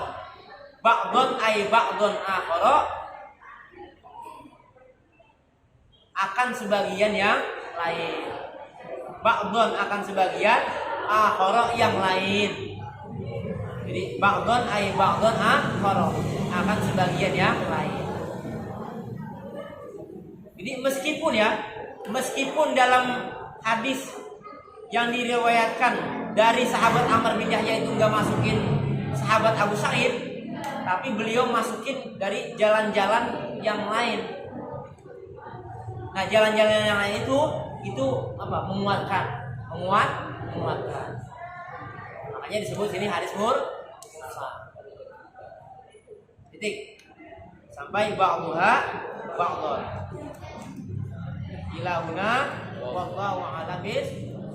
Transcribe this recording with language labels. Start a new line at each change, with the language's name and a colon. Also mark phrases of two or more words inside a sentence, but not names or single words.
Arabic: بعضا أي بعضا آخر.
Indonesian: Akan sebagian yang lain. Ba'don akan sebagian, akhara yang lain.
Arabic: Jadi بعضا أي بعضا آخر.
Indonesian: Akan sebagian yang lain. Jadi meskipun dalam hadis yang diriwayatkan dari sahabat Amr bin Yahya itu enggak masukin sahabat Abu Sa'id, tapi beliau masukin dari jalan-jalan yang lain. Nah, jalan-jalan yang lain itu apa? Menguatkan. Makanya disebut sini hadis mursal. Titik. Sampai
Arabic: بعضها بعضا. إلى هنا والله أعلم بالص